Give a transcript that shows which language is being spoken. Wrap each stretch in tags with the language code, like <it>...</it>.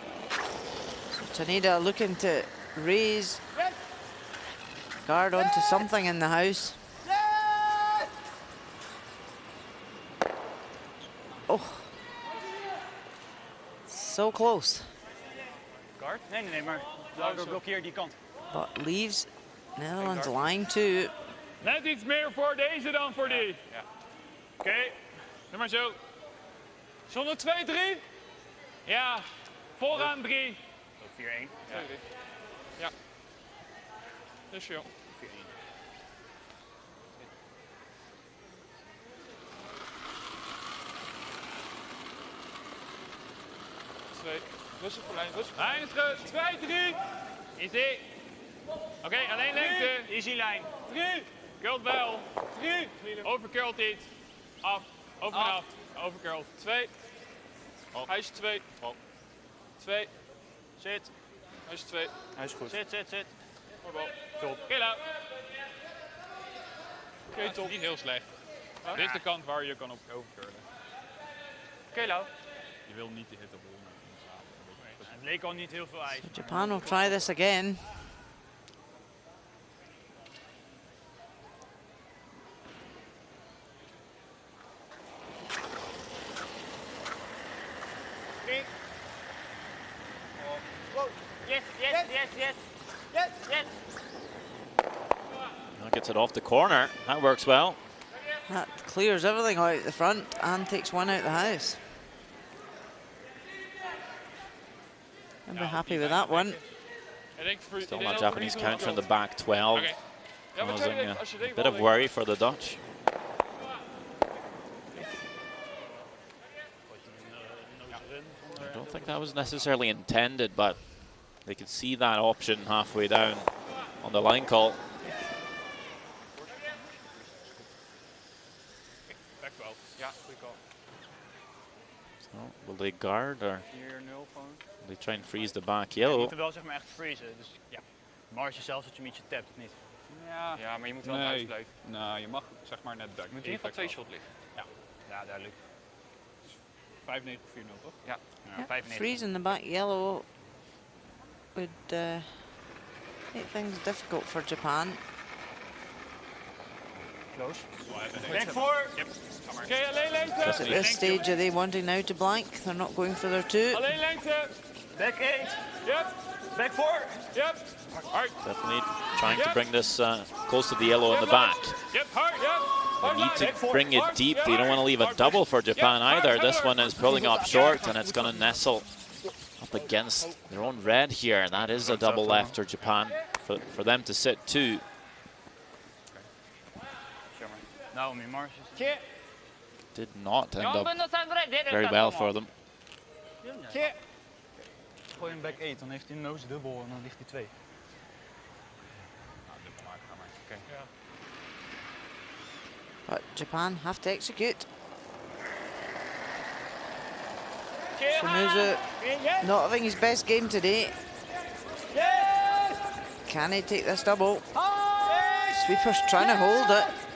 <en>So Taneda looking to raise guard onto something in the house. Oh, so close.</en> <nl>Guard? Nee, maar blokkeer die kant.</nl> <en>But leaves Netherlands lying too.</en> <nl>Net iets meer voor deze dan voor die. Ja. Oké, doe maar zo. Zonder 2-3? Ja, vooraan 3. 4-1. Ja. Ja. Dus joh. 4-1. Rustig voor lijn, rustig. Lijn is goed. 2-3. Easy. Oké, alleen lengte. Easy lijn. 3. Curlt wel. 3. Overcurlt iets. Af. Over en af. Overcurlt. 2. Hij is 2. 2. Zit. Hij is 2. Hij is goed. Zit. Voorbal. Top. Oké, Lau. Oké, top. Niet heel slecht. Dit is de kant waar je kan op overcurlen. Oké, Lau. Je wil niet de hittebol. Het leek al niet heel veel ijs.</nl> <en>So Japan will try this again. Yes. Now gets it off the corner. That works well. That clears everything out the front and takes one out the house. I'll be happy with that one. Still not Japanese counter in the back 12. Causing a bit of worry for the Dutch. I don't think that was necessarily intended, but they could see that option halfway down on the line call.</en> <nl>Back 12. Ja, goede call.</nl> <en>So, will they guard or</en> <nl>4-0 gewoon.</nl> <en>will they try and freeze the back</en> <nl>Je</nl> <en>yellow?</en> <nl>moet er wel zeg maar echt freezen. Dus ja, marge zelfs dat je hem ietsje tapt of niet. Ja, maar je moet wel in huis blijven. Nou, je mag zeg maar net back. Je moet in ieder geval 2 shot liggen. Ja, ja duidelijk. 5-9 of 4-0 toch? Ja, ja 5-9.</nl> <en>Freezing the back yellow would make things difficult for Japan. Close. Back 4. Yep.</en> <nl>Oké, alleen lengte.</nl> <en>At this stage, are they wanting now to blank? They're not going for their 2.</en> <nl>Alleen lengte.</nl> <en>Back 8. Yep. Back 4. Yep. Hard. Definitely trying to bring this close to the yellow in the back. Yep, hard, yep. They need to bring it deep. They don't want to leave a double for Japan either. This one is pulling up short and it's going to nestle up against their own red here. That is a double left for Japan, for them to sit 2.</en> <nl>Nou, meer marge.</nl> <en>Did not end up very well for them.</en> <nl>Gooi hem back 8, dan heeft hij een nose dubbel en dan ligt hij 2.</nl> <en>But Japan have to execute. Shimizu not having his best game today. Can he take this double? Sweeper's trying to hold it.</en>